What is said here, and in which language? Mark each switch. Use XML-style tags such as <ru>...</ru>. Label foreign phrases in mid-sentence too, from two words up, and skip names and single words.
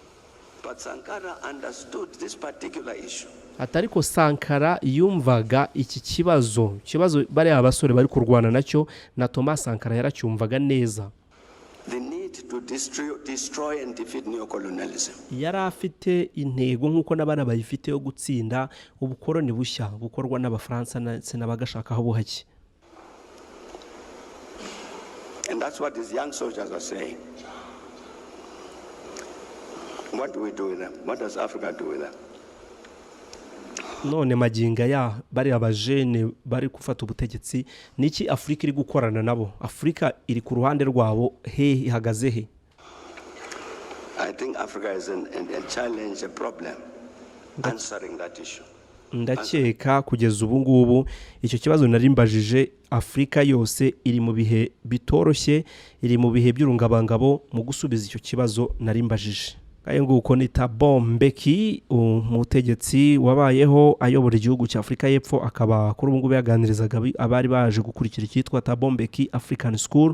<rw>Atariko Sankara yumvaga iki kibazo bari abasore bari kurwana nacyo na Thomas Sankara yaracyumvaga neza. Yari afite intego nk'uko n'abana bayifite yo gutsinda ubukoroni bushya bukorwa n'Abafaransa ndetse n'abagashakaho buhake.</rw> <en>And that's what these young soldiers are saying. What do we do with them? What does Africa do with them?</en> <rw>none maginga ya bari abajene bari gufata ubutegetsi niki Afrika iri gukorana nabo? Afrika iri ku ruhande rwabo he ihagaze he?</rw> <en>I think Africa is a challenge, a problem answering that issue.</en> <rw>Ndakeka kugeza ubu ngubu icyo kibazo narimbajije Afrika yose iri mu bihe bitoroshye, iri mu bihe by'urungabangabo mu gusubiza icyo kibazo narimbajije. Kaye nguko ni Thabo Mbeki, umutegetsi wabayeho ayobora igihugu cya Afrika y'Epfo, akaba kuri ubu ngubu yaganirizaga abari baje gukurikira icyitwa Thabo Mbeki African School.</rw>